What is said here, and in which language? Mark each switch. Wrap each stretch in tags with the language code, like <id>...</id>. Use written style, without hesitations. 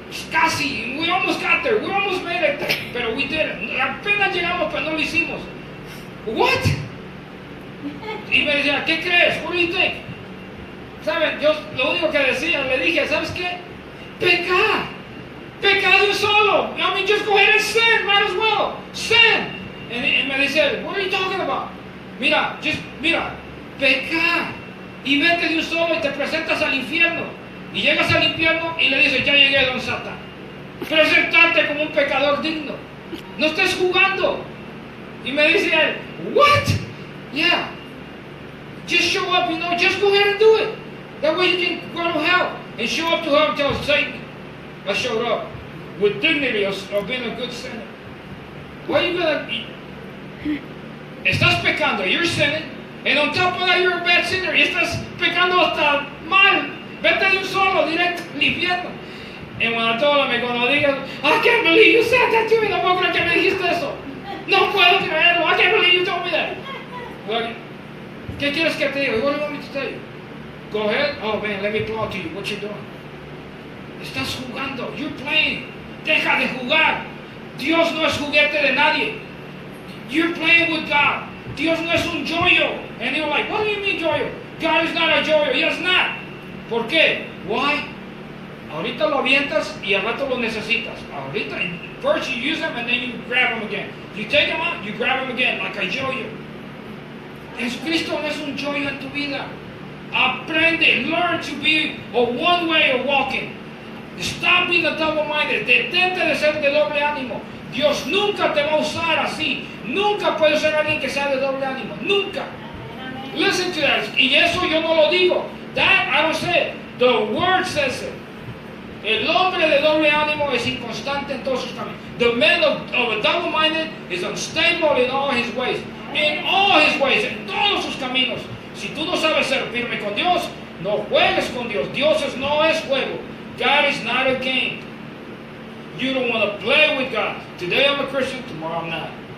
<en>Casi, we almost got there, we almost made it, pero we didn't.</en> <es>Apenas llegamos, pero no lo hicimos. What? Y me decía, ¿qué crees?</es> <en>What do you think?</en> <es>¿Saben? Yo lo único que decía, le dije, ¿sabes qué? Peca de un solo.</es> <en>I mean, just go ahead and sin, might as well. Sin.</en> <es>Y me dice,</es> <en>what are you talking about?</en> <es>Mira, peca y vete de un solo y te presentas al infierno. Y llegas al infierno y le dices, ya llegué, don Satán. Presentarte como un pecador digno. No estés jugando. Y me dice él, what? Yeah.</es> <en>Just show up, just go ahead and do it. That way you can go to hell. And show up to hell and tell Satan, I showed up with dignity of being a good sinner. Why are you gonna...</en> <es>Estás pecando,</es> <en>you're sinning. And on top of that, you're a bad sinner.</en> <es>Y estás pecando hasta mal. Vete de un solo, directo al infierno.</es> <en>And when I told him,</en> <es>cuando diga,</es> <en>I can't believe you said that to me.</en> <es>No puedo creer que me dijiste eso. No puedo creerlo.</es> <en>I can't believe you told me that. Well,</en> <es>¿qué quieres que te diga?</es> <en>What do you want me to tell you? Go ahead. Oh man, let me applaud to you. What you doing?</en> <es>Estás jugando.</es> <en>You're playing.</en> <es>Deja de jugar. Dios no es juguete de nadie.</es> <en>You're playing with God.</en> <es>Dios no es un joyo.</es> <en>And you're like, what do you mean joyo? God is not a joyo. He is not.</en> <es>¿Por qué?</es> <en>Why?</en> <es>Ahorita lo avientas y al rato lo necesitas.</es> <en>Ahorita, first you use them and then you grab them again. You take them out, you grab them again, like a yo-yo.</en> <es>Jesucristo no es un yo-yo en tu vida.</es> <en>Aprende, learn to be a one way of walking. Stop being a double-minded.</en> <es>Detente de ser de doble ánimo. Dios nunca te va a usar así. Nunca puede ser alguien que sea de doble ánimo. Nunca.</es> <en>Listen to that.</en> <es>Y eso yo no lo digo.</es> <en>That I don't say it. The word says it.</en> <es>El hombre de doble ánimo es inconstante en todos sus caminos.</es> <en>The man of a double-minded is unstable in all his ways. In all his ways,</en> <es>en todos sus caminos. Si tú no sabes ser firme con Dios, no juegues con Dios. Dios no es juego.</es> <en>God is not a game. You don't want to play with God. Today I'm a Christian, tomorrow I'm not.</en>